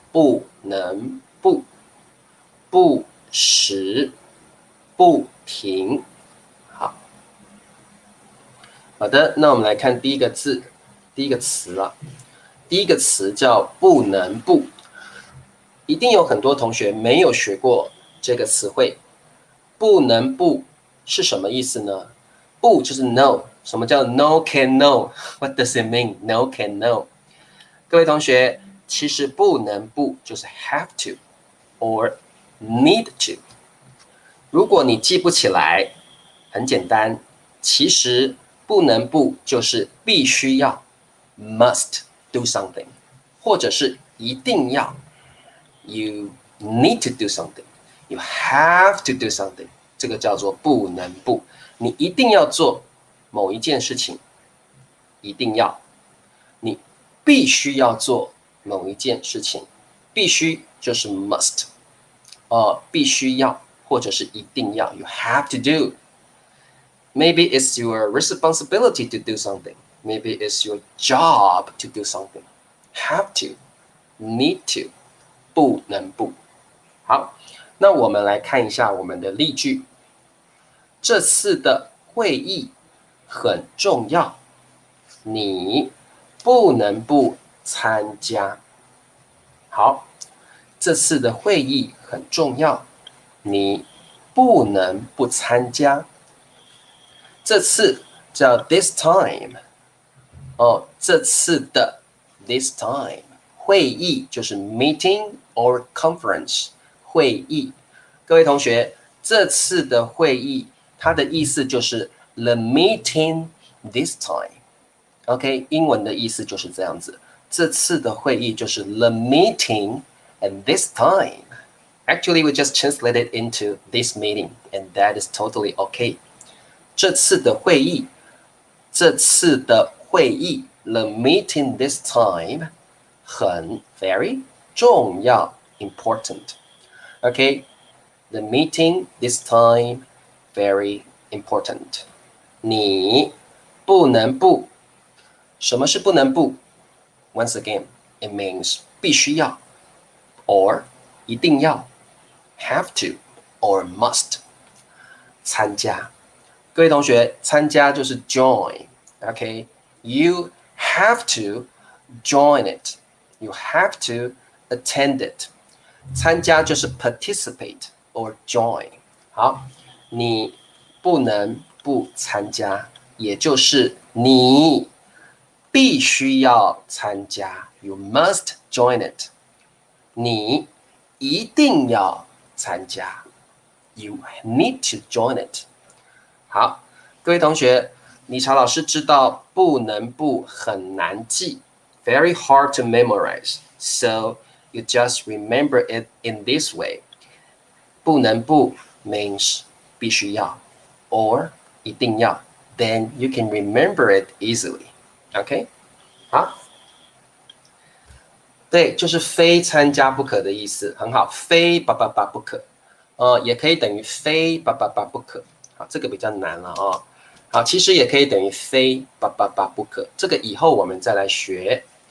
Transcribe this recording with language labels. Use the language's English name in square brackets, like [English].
[Chinese] 不能不，不时，不停。好的，那我们来看第一个字，第一个词了。第一个词叫不能不，一定有很多同学没有学过这个词汇。不能不是什么意思呢？不就是 no， 什么叫 [English] no can no？ What does it mean? No can no。 [Chinese] 各位同学，其实不能不就是 [English] have to or need to。 [Chinese] 如果你记不起来，很简单，其实不能不就是必须要 [English] must do something， [Chinese] 或者是一定要 [English] you need to do something， you have to do something， [Chinese] 这个叫做不能不。你一定要做某一件事情，一定要，你必须要做某一件事情，必须就是 must， 必须要或者是一定要 [English] you have to do。 Maybe it's your responsibility to do something. Maybe it's your job to do something. Have to, need to, [Chinese] 不能不。好，那我们来看一下我们的例句。这次的会议很重要，你不能不参加。好，这次的会议很重要，你不能不参加。这次叫 this time， 这次的 this time， 会议就是 [English] meeting or conference， [Chinese] 会议。各位同学，这次的会议，它的意思就是 [English] the meeting this time。OK， [Chinese] 英文的意思就是这样子，这次的会议就是 [English] the meeting at this time。Actually, we just translate it into this meeting, and that is totally okay。 [Chinese] 这次的会议，这次的会议 [English] ，the meeting this time 很 very 重要 important。OK，the meeting this time very important。 [Chinese] 你不能不，什么是不能不 ？ [English] Once again, it means [Chinese] 必须要 or 一定要 ， [English] have to or must [Chinese] 参加。各位同学，参加就是 join，OK？ [English] You have to join it. You have to attend it. [Chinese] 参加就是 [English] participate or join。 [Chinese] 好，你不能不参加，也就是你必须要参加。 [English] You must join it. [Chinese] 你一定要参加。 [English] You need to join it. [Chinese] 好，各位同学，理查老师知道不能不很难记 ， [English] very hard to memorize. So you just remember it in this way. 不能不 means [Chinese] 必须要 [English] or [Chinese] 一定要 [English] ，then you can remember it easily. [Chinese] OK， 好，对，就是非参加不可的意思，很好，非不可，也可以等于非不可。好，这个比较难了啊。好，其实也可以等于非不可，这个以后我们再来学。